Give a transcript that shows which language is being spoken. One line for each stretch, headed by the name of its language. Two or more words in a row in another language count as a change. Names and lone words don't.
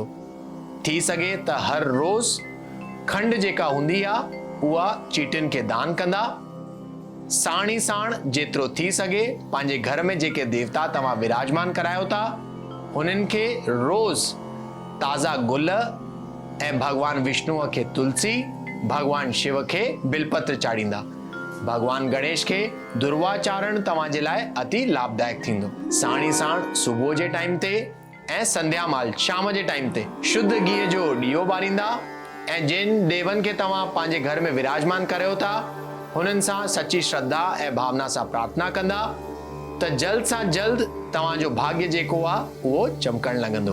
Sindhi: थी सघे त हर रोज़ खंड जेका हूंदी आहे उहा चीटियुनि खे दान कंदा। साण ई साण जेतिरो थी सघे पंहिंजे घर में जेके देवता तव्हां विराजमान करायो था हुननि खे रोज़ ताज़ा गुल ऐं भगवान विष्णुअ खे तुलसी, भगवान शिव खे बिलपत्र चाढ़ींदा। भगवान गणेश खे दुर्वा चाढ़ण तव्हांजे लाइ अति लाभदायक थींदो। साण ई साण सुबुह जे टाइम ते ऐं संध्या माल शाम जे टाइम ते शुद्ध गिह जो ॾीओ ॿारींदा ऐं जिन देवनि खे तव्हां पंहिंजे घर में विराजमान करियो था हुननि सां सची श्रद्धा ऐं भावना सां प्रार्थना कंदा त जल्द सां जल्द तव्हांजो भाग्य जेको आहे उहो चमकण लॻंदो।